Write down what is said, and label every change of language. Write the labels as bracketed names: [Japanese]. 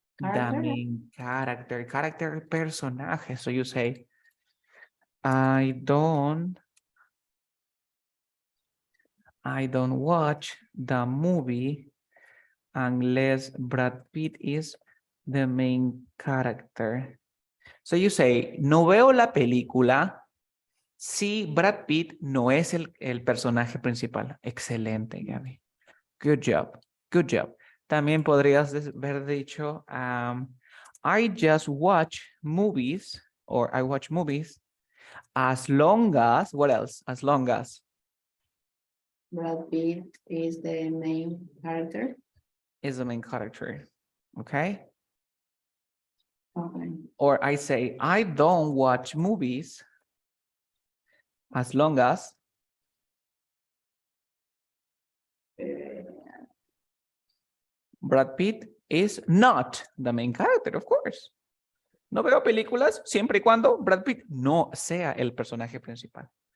[English] The main character, personaje. So you say, I don't watch the movie unless Brad Pitt is the main character. [Spanish] So you say, no veo la película si Brad Pitt no es el personaje principal. [English] Excelente, Gaby. Good job. Good job. [Spanish] También podrías haber dicho, [English] I just watch movies, or I watch movies as long as, what else? As long as Brad Pitt is the main character. is the main character. Okay. Okay. Or I say, I don't watch movies as long as Brad Pitt is not the main character, of course. [Spanish] No veo películas siempre y cuando Brad Pitt no sea el personaje principal.